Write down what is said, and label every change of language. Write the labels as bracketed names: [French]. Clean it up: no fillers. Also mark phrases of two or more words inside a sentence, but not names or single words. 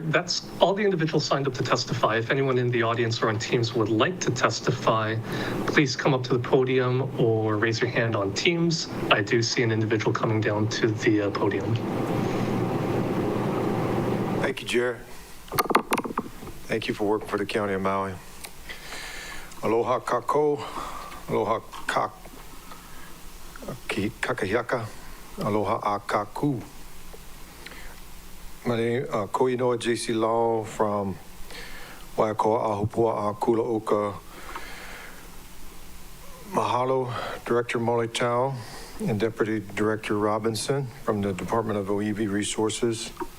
[English] That's all the individuals signed up to testify. If anyone in the audience or on Teams would like to testify, please come up to the podium or raise your hand on Teams. I do see an individual coming down to the podium. Thank you, Chair. Thank you for working for the County of Maui. [Hawaiian] Aloha kako, aloha kakahiaka, aloha a kaku. [English] My name is Koinoa J.C. Lau from Waiakoa, Ahupua, Kula Oka. Mahalo, Director Molly Tao and Deputy Director Robinson from the Department of OEV Resources.